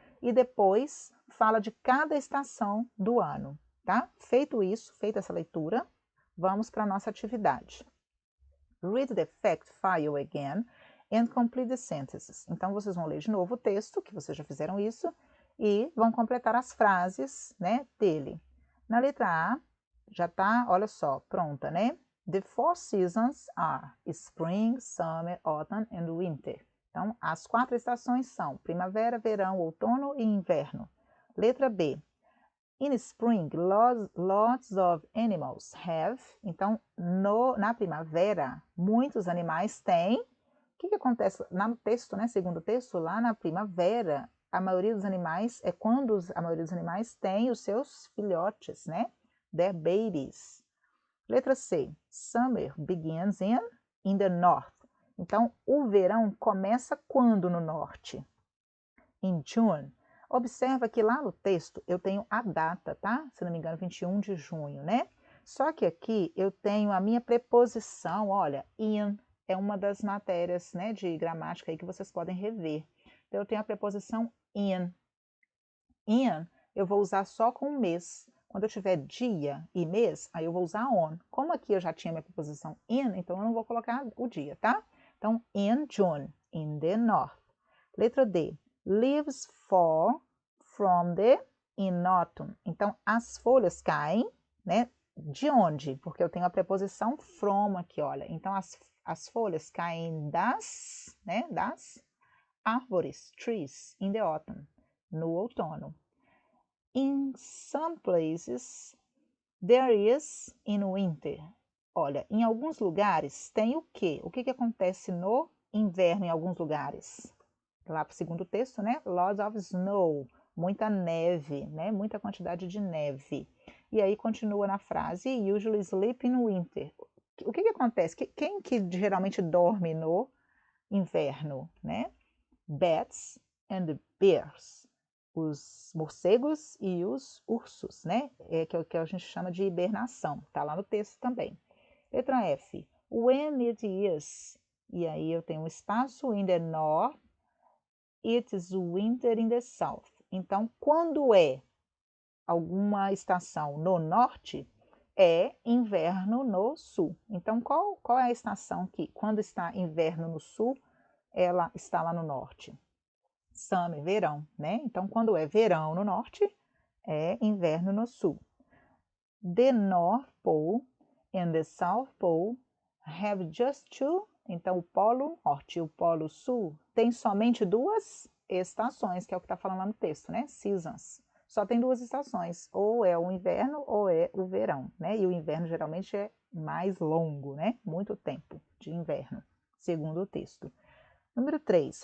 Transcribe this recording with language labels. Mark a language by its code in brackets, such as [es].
[pt] E depois fala de cada estação do ano, tá? Feito isso, feita essa leitura, vamos para a nossa atividade. [en] Read the fact file again and complete the sentences. [pt] Então, vocês vão ler de novo o texto, que vocês já fizeram isso, e vão completar as frases, né, dele. Na letra A, já tá, olha só, pronta, né? [en] The four seasons are spring, summer, autumn and winter. [pt] Então, as 4 estações são primavera, verão, outono e inverno. Letra B. [en] In spring, lots of animals have. [pt] Então, na primavera, muitos animais têm. O que acontece no texto, né? Segundo o texto, lá na primavera, a maioria dos animais a maioria dos animais tem os seus filhotes, né? [en] Their babies. [pt] Letra C. [en] Summer begins in the north. [pt] Então, o verão começa quando no norte? [en] In June. [pt] Observa que lá no texto eu tenho a data, tá? Se não me engano, 21 de junho, né? Só que aqui eu tenho a minha preposição, olha, in é uma das matérias, né, de gramática aí que vocês podem rever. Então, eu tenho a preposição in. In eu vou usar só com mês. Quando eu tiver dia e mês, aí eu vou usar on. Como aqui eu já tinha minha preposição in, então eu não vou colocar o dia, tá? [en] Então, in June, in the north. [pt] Letra D. [en] Leaves fall from in autumn. [pt] Então, as folhas caem, né? De onde? Porque eu tenho a preposição from aqui, olha. Então, as folhas caem né? Das árvores, trees, [en] in the autumn, [pt] no outono. [en] In some places, there is in winter. [pt] Olha, em alguns lugares tem o quê? O que acontece no inverno em alguns lugares? Lá para o segundo texto, né? [en] Lots of snow, [pt] muita neve, né? Muita quantidade de neve. E aí continua na frase, [en] usually sleep in winter. [pt] O que acontece? Quem que geralmente dorme no inverno, né? [en] Bats and bears. [pt] Os morcegos e os ursos, né? Que é o que a gente chama de hibernação. Tá lá no texto também. Letra F. [en] When it is. [pt] E aí eu tenho um espaço [en] in the north. It is winter in the south. [pt] Então, quando é alguma estação no norte, é inverno no sul. Então, qual é a estação que, quando está inverno no sul, ela está lá no norte? Summer, verão, né? Então, quando é verão no norte, é inverno no sul. [en] The North Pole and the South Pole have just two. [pt] Então, o polo norte e o polo sul tem somente duas estações, que é o que está falando lá no texto, né? Seasons. Só tem duas estações, ou é o inverno ou é o verão, né? E o inverno geralmente é mais longo, né? Muito tempo de inverno, segundo o texto. Número 3.